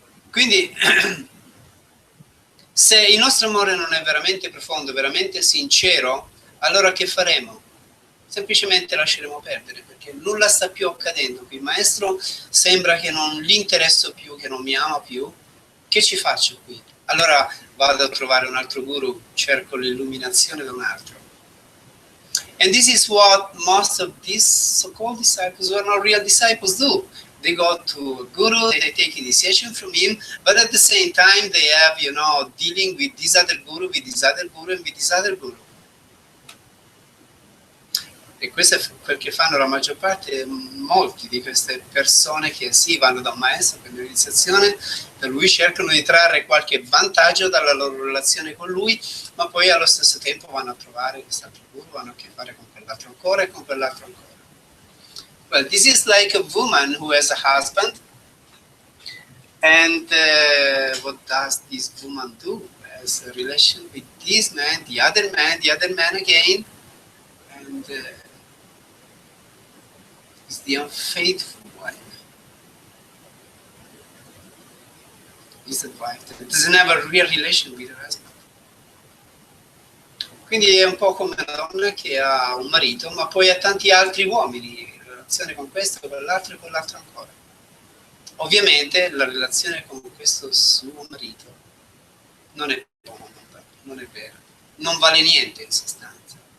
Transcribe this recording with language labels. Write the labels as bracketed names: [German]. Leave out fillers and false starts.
[Italian] Quindi, se il nostro amore non è veramente profondo, veramente sincero, allora che faremo? Semplicemente lasceremo perdere, perché nulla sta più accadendo. Qui il Maestro sembra che non gli interesso più, che non mi ama più. Che ci faccio qui? Allora vado a trovare un altro guru, cerco l'illuminazione da un altro. [English] And this is what most of these so-called disciples who are not real disciples do. They go to a guru, they take initiation from him, but at the same time they have, dealing with this other guru, with this other guru, and with this other guru. [Italian] E questo è quel che fanno la maggior parte, molti di queste persone che sì, vanno da un maestro per l'iniziazione, da lui cercano di trarre qualche vantaggio dalla loro relazione con lui, ma poi allo stesso tempo vanno a trovare quest'altro guru, hanno a che fare con quell'altro ancora e con quell'altro ancora. [English] Well, this is like a woman who has a husband, and what does this woman do? Has a relation with this man, the other man again, and is the unfaithful wife. Is the wife that doesn't have a real relation with her husband. [Italian] Quindi è un po' come una donna che ha un marito, ma poi ha tanti altri uomini in relazione con questo, con l'altro e con l'altro ancora. Ovviamente la relazione con questo suo marito non è buona, non è vera, non vale niente in sostanza.